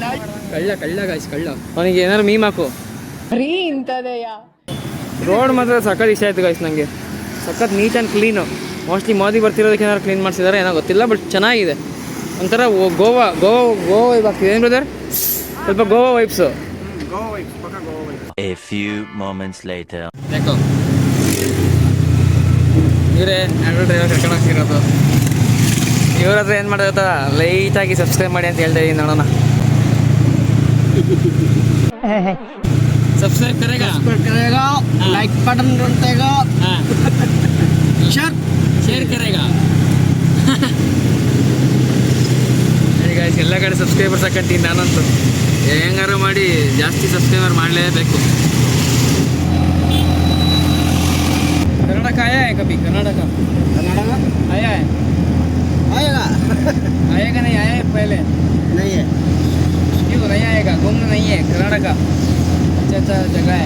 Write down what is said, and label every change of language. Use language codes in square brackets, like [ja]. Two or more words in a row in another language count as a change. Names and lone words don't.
[kn] ಕಳ್ಳ ಗಾಯ್ಸ್, ಕಳ್ಳ. ಅವನಿಗೆ ಏನಾದ್ರು ಮೀಮ್ ಹಾಕು. ರೋಡ್ ಮಾತ್ರ ಸಖತ್ ಇಷ್ಟ ಆಯ್ತು ಗಾಯ್ಸ್ ನನಗೆ. [en] ಸಖತ್ neat and clean. [kn] ಮೋಸ್ಟ್ಲಿ ಮೋದಿ ಬರ್ತಿರೋದಕ್ಕೆ ಏನಾದ್ರು ಕ್ಲೀನ್ ಮಾಡಿಸಿದ್ದಾರೆ ಏನೋ ಗೊತ್ತಿಲ್ಲ, ಬಟ್ ಚೆನ್ನಾಗಿದೆ. ಒಂಥರ ಗೋವಾ ವೈಬ್ ಆಗ್ತಿದೆ. ಏನು ಬ್ರದರ್? ಸ್ವಲ್ಪ ಗೋವಾ ವೈಬ್ಸು. [en] A few moments later. [kn] ಯಾಕೋ ಇವರೇ ಆಟೋ ಡ್ರೈವರ್ ಕರ್ಕೊಂಡು ಹೋಗ್ತಿರೋದು. ಇವ್ರ ಹತ್ರ ಏನು ಮಾಡೋದು ಲೈಟಾಗಿ ಸಬ್ಸ್ಕ್ರೈಬ್ ಮಾಡಿ ಅಂತ ಹೇಳ್ತಾ ಇದ್ದೀನಿ. ನೋಡೋಣ. [hi] सब्सक्राइब करेगा [en] like button [hi] घंटेगा, शेयर करेगा. [kn] ಎಲ್ಲ ಕಡೆ ಸಬ್ಸ್ಕ್ರೈಬರ್ಸ್ ಹಾಕಂತೀನಿ ನಾನಂತೂ. ಹೆಂಗಾರು ಮಾಡಿ ಜಾಸ್ತಿ ಸಬ್ಸ್ಕ್ರೈಬರ್ ಮಾಡಲೇಬೇಕು. [hi] कर्नाटक आया है कभी? कर्नाटक आया है? आएगा नहीं? आया है पहले? नहीं है. क्यों नहीं आएगा? घूमना नहीं है कर्नाटक? अच्छा जगह है.